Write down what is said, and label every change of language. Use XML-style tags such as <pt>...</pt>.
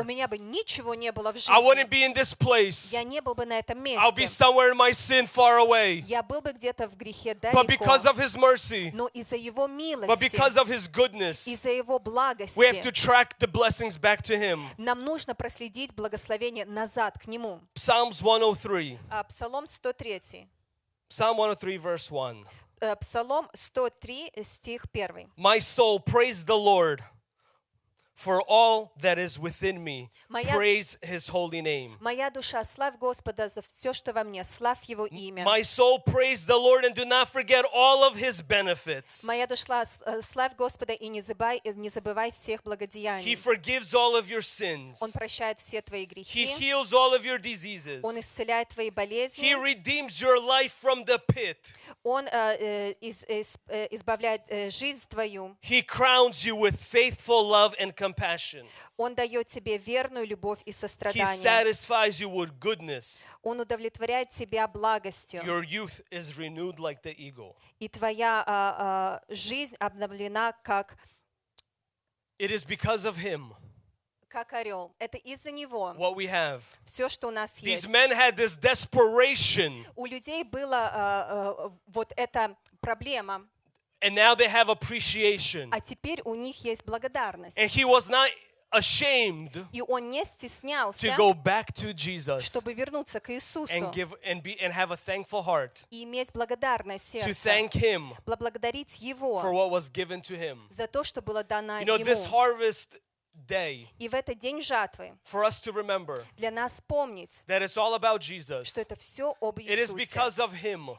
<ru>У меня бы ничего не было в жизни.</ru> <en>I wouldn't be in this place.</en> <ru>Я не был бы на этом месте.</ru> <en>I'll be somewhere in my sin far away.</en> <ru>Я был бы где-то в грехе далеко,</ru> <en>but because of his mercy,</en> <ru>но из-за его милости,</ru> <en>but because of his goodness,</en> <ru>из-за его благости,</ru> <en>we have to track the blessings back to him.</en> <ru>Нам нужно проследить благословение назад к нему.</ru> <en>Psalms 103.</en> <ru>Псалом 103.</ru> <en>Psalm 103, verse 1.</en> <ru>Псалом 103, стих 1.</ru> <en>My soul, praise the Lord. For all that is within me, praise His holy name.</en> <ru>Моя душа, славь Господа за все, что во мне, славь Его имя.</ru> <en>My soul, praise the Lord and do not forget all of His benefits.</en> <ru>Моя душа, славь Господа и не забывай всех благодеяний.</ru> <en>He forgives all of your sins.</en> <ru>Он прощает все твои грехи.</ru> <en>He heals all of your diseases.</en> <ru>Он исцеляет твои болезни.</ru> <en>He redeems your life from the pit.</en> <ru>Он избавляет жизнь твою.</ru> <en>He crowns you with faithful love and compassion.</en> <ru>Он дает тебе верную любовь и сострадание.</ru> <en>He satisfies you with goodness.</en> <ru>Он удовлетворяет тебя благостью.</ru> <en>Your youth is renewed like the eagle.</en> <ru>И твоя жизнь обновлена как.</ru> <en>It is because of him.</en> <ru>Как орел. Это из-за него.</ru> <en>What we have.</en> <ru>Все, что у нас есть.</ru> <en>These men had this desperation.</en> <ru>У людей было вот эта проблема.</ru> <en>And now they have appreciation.</en> <ru>А теперь у них есть благодарность.</ru> <en>And he was not ashamed.</en> <ru>И он не стеснялся.</ru> <en>To go back to Jesus.</en> <ru>Чтобы вернуться к Иисусу.</ru> <en>And give and be and have a thankful heart.</en> <ru>И иметь благодарное сердце.</ru> <en>To thank him.</en> <ru>Поблагодарить его.</ru> <en>For what was given to him.</en> <ru>За то, что было дано ему.</ru> <en>You know, this harvest day.</en> <ru>И в этот день жатвы.</ru> <en>For us to remember.</en> <ru>Для нас помнить.</ru> <en>That it's all about Jesus.</en> <ru>Что это все об Иисусе.</ru> <en>It is because of him.</en>